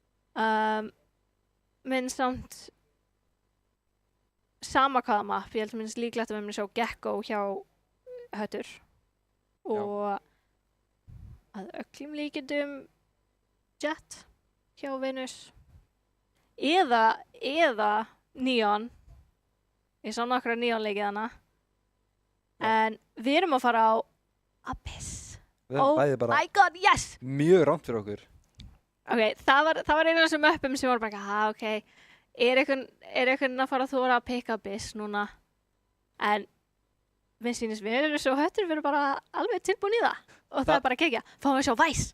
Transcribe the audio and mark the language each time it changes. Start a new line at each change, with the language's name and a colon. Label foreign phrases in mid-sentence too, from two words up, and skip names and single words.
Icelandic: Minn samt sama hvaða mapp, ég held minnst líklegt að við munum sjá Gekko hjá Höttur og að öllum líkindum Jet hjá Venus eða Neon, ég sá nokkra Neon leikið hana, en við erum að fara á Abyss. Við erum
English: Oh
Icelandic: bæði bara
English: my god, yes!
Icelandic: mjög rámt fyrir okkur. Ok, það var einu af þessum möppum sem voru bara, ok, er einhvern að fara að þóra að pikka Abyss núna? En minn sýnist við erum svo Höttur, við erum bara alveg tilbúin í það. Og það er bara að kekja. Fáum við að sjá Vice.